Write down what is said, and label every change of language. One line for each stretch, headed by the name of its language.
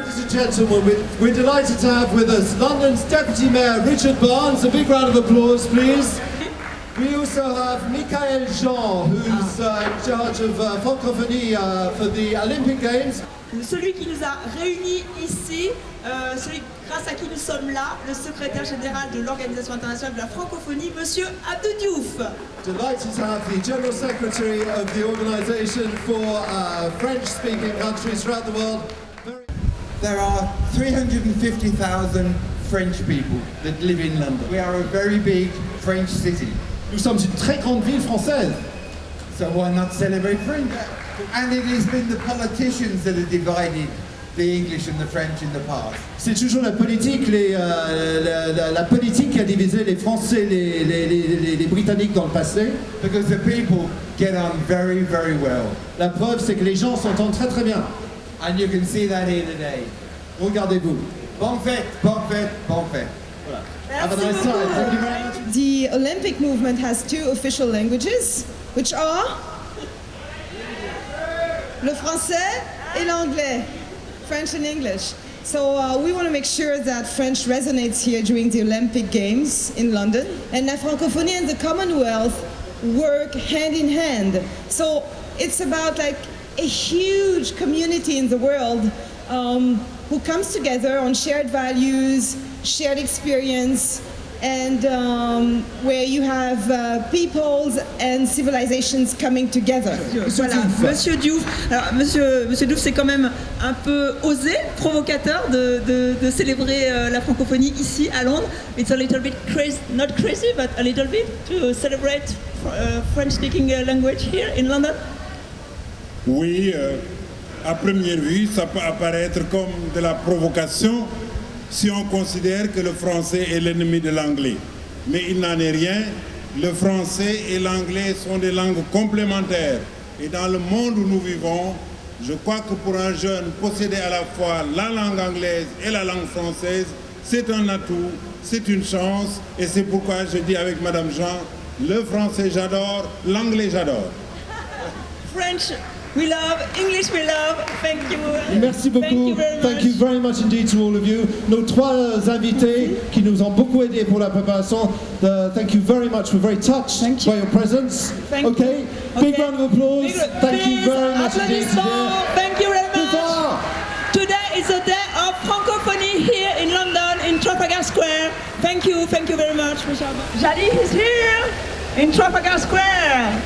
English: Gentlemen, we're delighted to have with us London's Deputy Mayor Richard Barnes. A big round of applause, please. We also have Michael Jean, who's in charge of francophonie for the Olympic Games.
French: Celui qui nous a réunis ici, celui grâce à qui nous sommes là, le secrétaire général de l'Organisation internationale de la francophonie, Monsieur Abdou Diouf.
English: Delighted to have the General Secretary of the Organisation for French-speaking countries throughout the world. There are 350,000 French people that live in London. We are a very big French city.
French: Nous sommes une très grande ville française.
English: So why not celebrate French? And it has been the politicians that have divided the English and the French in the past.
French: C'est toujours la politique, la politique qui a divisé les Français et les Britanniques dans le passé.
English: Because the people get on very, very well.
French: La preuve, c'est que les gens s'entendent très très bien.
English: And you can see that here today.
French: Regardez-vous. Bonne fête, bonne fête, bonne fête. Voilà.
English: Have a nice time. Thank you very much. The Olympic movement has two official languages, which are
French: le français et l'anglais,
English: French and English. So we want to make sure that French resonates here during the Olympic Games in London. And la francophonie and the Commonwealth work hand in hand. So it's about like a huge community in the world who comes together on shared values, shared experience, and where you have peoples and civilizations coming together.
French: Voilà, Monsieur Diouf. Alors, Monsieur Diouf, c'est quand même un peu osé, provocateur de célébrer la francophonie ici à Londres.
English: It's a little bit crazy, not crazy, but a little bit to celebrate French-speaking language here in London.
French: Oui, à première vue, ça peut apparaître comme de la provocation si on considère que le français est l'ennemi de l'anglais. Mais il n'en est rien. Le français et l'anglais sont des langues complémentaires. Et dans le monde où nous vivons, je crois que pour un jeune, posséder à la fois la langue anglaise et la langue française, c'est un atout, c'est une chance. Et c'est pourquoi je dis avec Madame Jean, le français j'adore, l'anglais j'adore.
English: French we love, English we love. Thank you.
French: Merci beaucoup.
English: Thank you very much indeed to all of you.
French: Nos trois invités qui nous ont beaucoup aidés pour la préparation.
English: Thank you very much. We're very touched by your presence. Okay. Big round of applause. Thank you very much indeed. Thank you very much. Today is a day of francophonie here in London, in Trafalgar Square. Thank you very much, Michel. Jadi is here in Trafalgar Square.